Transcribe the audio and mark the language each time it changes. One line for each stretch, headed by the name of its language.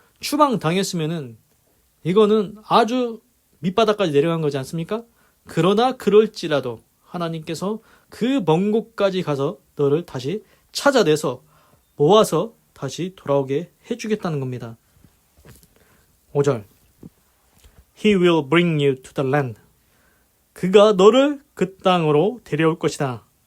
Korean: 추방 당했으면은 이거는 아주 밑바닥까지 내려간 거지 않습니까? 그러나 그럴지라도 하나님께서 그 먼 곳까지 가서 너를 다시 찾아내서 모아서 다시 돌아오게 해주겠다는 겁니다.
English: 5절 He will bring you to the land.
Korean: 그가 너를 그 땅으로 데려올 것이다.